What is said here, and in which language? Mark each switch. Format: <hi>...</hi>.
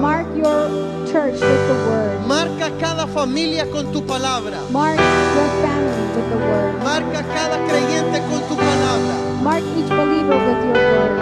<en>Mark your church with the word.</en> <es>Marca cada familia con tu palabra.</es> <en>Mark your family with the word.</en> <es>Marca cada creyente con tu palabra.</es> <en>Mark each believer with your word.</en>